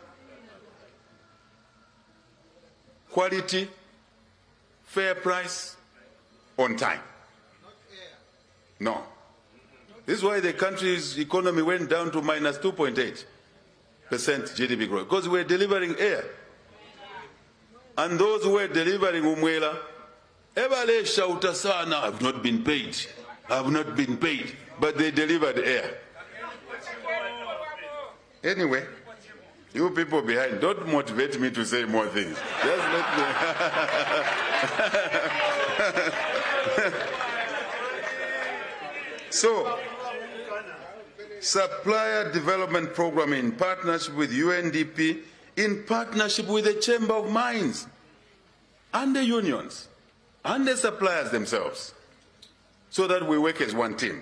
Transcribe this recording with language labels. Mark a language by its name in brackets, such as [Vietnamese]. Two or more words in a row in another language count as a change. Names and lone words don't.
[English] Quality, fair price, on time. No. This is why the country's economy went down to minus 2.8% GDP growth, because we're delivering air. And those who were delivering umwela, [Bemba] Ebale shouta sana, [English] I have not been paid. I have not been paid. But they delivered air. Anyway, you people behind, don't motivate me to say more things. Just let me. So, supplier development program in partnership with UNDP, in partnership with the Chamber of Mines and the unions and the suppliers themselves, so that we work as one team.